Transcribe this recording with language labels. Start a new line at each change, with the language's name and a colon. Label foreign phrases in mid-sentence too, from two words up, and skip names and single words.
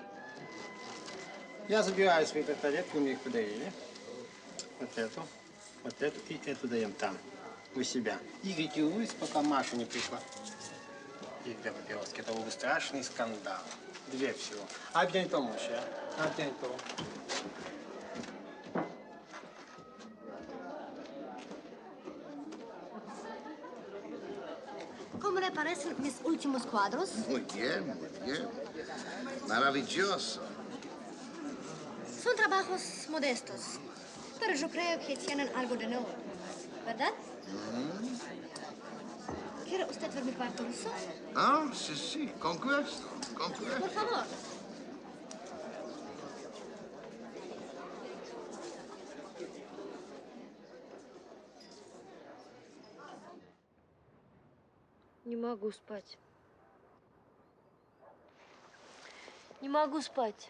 Russian: Я забираю свои тарелки, вы мне их подарили. Вот эту и эту даем там, у себя. И ретируюсь, пока Маша не пришла. И для папироски. Это был бы страшный скандал.
French: 2 всего. А bientôt, mon cher. À bientôt.
Spanish: ¿Cómo le parecen mis últimos cuadros? Muy bien. Maravilloso. Son trabajos modestos, pero yo creo que tienen algo de nuevo, ¿verdad? ¿Quiere usted ver mi cuarto ruso? Sí, con gusto. Por favor.
Russian: Не могу спать. Не могу спать.